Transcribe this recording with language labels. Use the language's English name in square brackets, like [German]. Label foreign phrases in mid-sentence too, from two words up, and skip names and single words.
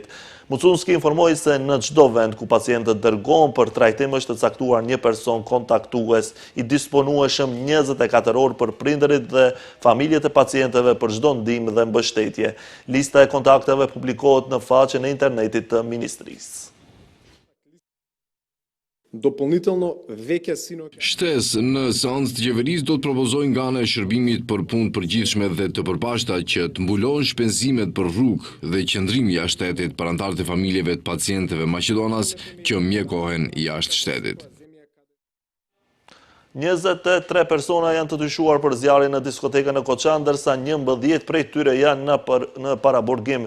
[Albanian] Mucunski informoi se në çdo vend ku pacientët dërgohen për trajtim është të caktuar një person kontaktues i disponueshëm 24 orë për prindërit dhe familjet e pacientëve për çdo ndihmë dhe mbështetje. Lista e kontakteve publikohet në faqen e internetit të ministrisë. [Macedonian] Дополнително веќе сино [Albanian] Shtesë në seancë të qeverisë do të propozojnë nga ana e shërbimit për punë përgjithshme dhe të përpashta që të mbulojnë shpenzimet për rrugë dhe qëndrim jashtë shtetit për anëtarët e familjeve të pacientëve maqedonas që mjekohen jashtë shtetit. 23 persona janë të dyshuar për zjarrin në diskotekën në Koçan, ndërsa 11 prej tyre janë në paraburgim.